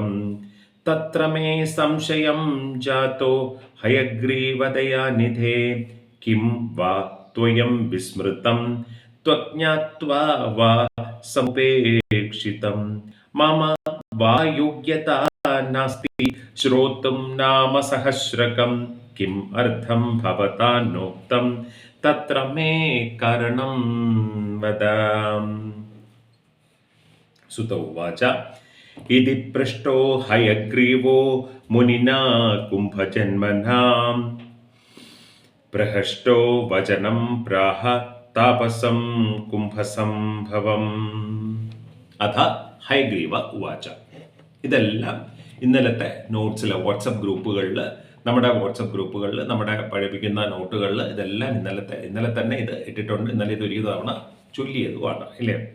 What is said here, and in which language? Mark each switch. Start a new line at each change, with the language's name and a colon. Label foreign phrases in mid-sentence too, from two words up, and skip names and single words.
Sanskrit: तत्र मे संशयं जातो हयग्रीवदयानिधे किं वा त्वयं विस्मृतं त्वज्ञात्वा वा समुपेक्षितं मम वा योग्यता नास्ति श्रोतुं नाम सहस्रकं किम् अर्थं भवता नोक्तं तत्र मे कारणं वद। सुत उवाच इति पृष्टो हयग्रीवो मुनिना कुम्भजन्मनां प्रहष्टो वचनं प्राह तापसं കുംഭസംഭവം അഥ ഹയഗ്രീവ ഉവാച.
Malayalam: ഇതെല്ലാം ഇന്നലത്തെ നോട്ട്സിലെ വാട്സപ്പ് ഗ്രൂപ്പുകളിൽ നമ്മുടെ പഠിപ്പിക്കുന്ന നോട്ടുകളിൽ ഇതെല്ലാം ഇന്നലെ തന്നെ ഇത് ഇട്ടിട്ടുണ്ട്. ഇന്നലെ ഇത് ഒരു തവണ ചൊല്ലിയതുമാണ് ഇല്ലേ.